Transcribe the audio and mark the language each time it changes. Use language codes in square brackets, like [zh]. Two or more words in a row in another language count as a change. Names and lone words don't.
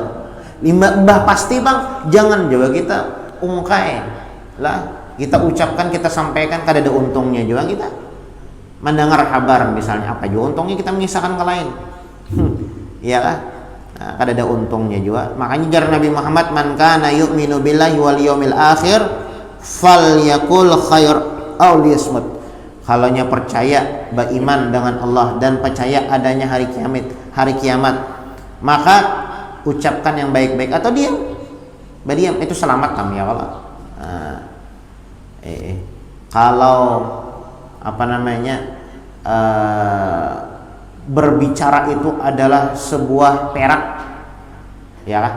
[bjn] Limbah pasti bang, jangan juga kita ungkai lah. Kita ucapkan, kita sampaikan, kada ada untungnya juga kita mendengar kabar misalnya apa juga untungnya kita mengisahkan ke lain. Iya kan? Nah, kada ada untungnya juga. Makanya jar Nabi Muhammad, [ar] من كان يؤمن بالله واليوم الآخر فليقل خيرا أو ليصمت. [bjn] Kalaunya percaya, beriman dengan Allah dan percaya adanya hari kiamat, maka ucapkan yang baik-baik atau diam. Berdiam itu selamat kami ya Allah. Kalau berbicara itu adalah sebuah perak, ya kan?